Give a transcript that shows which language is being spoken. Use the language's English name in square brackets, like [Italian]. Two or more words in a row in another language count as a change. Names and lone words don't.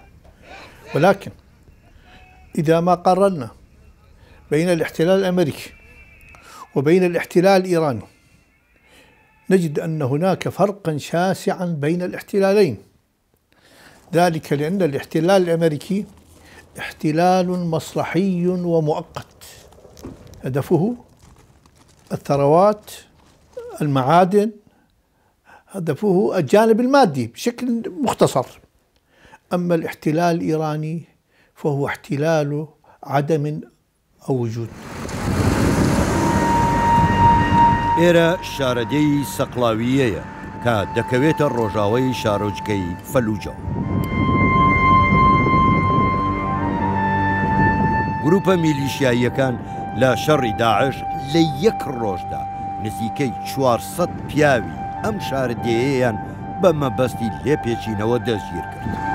[Arabic] ولكن إذا ما قارنا بين الاحتلال الأمريكي وبين الاحتلال الإيراني نجد أن هناك فرقا شاسعا بين الاحتلالين، ذلك لأن الاحتلال الأمريكي احتلال مصلحي ومؤقت، هدفه الثروات، المعادن، هدفه الجانب المادي بشكل مختصر. أما الاحتلال الإيراني فهو احتلال عدم أو وجود. [Central Kurdish] ئێرە شارەدەی سەقلاویەیە کە دەکەوێتە ڕۆژاوای شارۆچکەی فەلوجە. گروپە میلیشیاییەکان لە شەڕی داعش لە یەک ڕۆژدا نزیکەی 400 پیاوی ئەم شاردەیەیان بە مەبەستی لێپێچینەوە دەستگیر کرد.